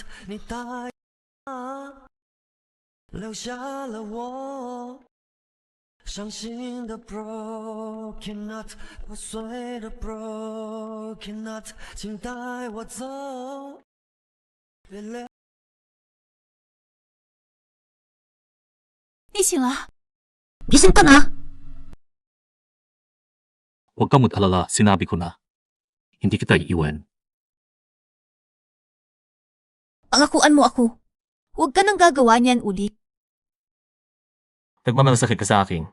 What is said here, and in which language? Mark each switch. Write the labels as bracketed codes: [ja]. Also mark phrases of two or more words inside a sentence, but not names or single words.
[zh] 你答应留下了我伤心的 [en] broken heart， [zh] 破碎的 [en] broken heart， [zh] 请带我走，别留。你醒了？ [tl] gising ka na? Huwag kang mag-alala, sinabi ko na. Hindi kita iiwan. Pangakuan mo ako. Huwag ka nang gagawa niyan ulit. Nagmamalasakit ka sa akin.